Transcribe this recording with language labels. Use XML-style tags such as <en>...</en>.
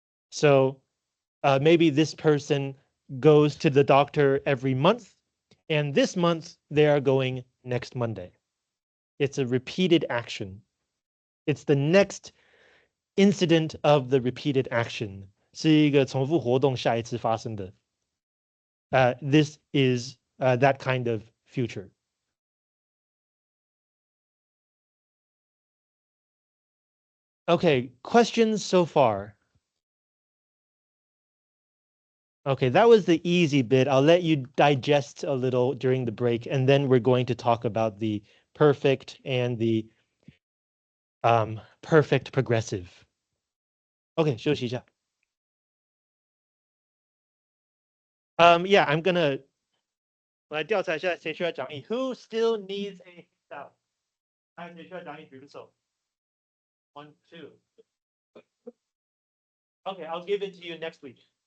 <en>So maybe this person goes to the doctor every month, and this month they are going next Monday. It's a repeated action. It's the next incident of the repeated action.</en> <zh>是一个重复活动下一次发生的.</zh> <en>This is that kind of future. Okay, questions so far? Okay, that was the easy bit. I'll let you digest a little during the break, and then we're going to talk about the perfect and the perfect progressive.</en> <zh>Okay, 休息一下.</zh> <en>Yeah, I'm gonna</en> <zh>我来调查一下谁需要讲义.</zh> <en>Who still needs a handout?</en> <zh>还有谁需要讲义举个手?1, 2.</zh> <en>Okay, I'll give it to you next week.</en>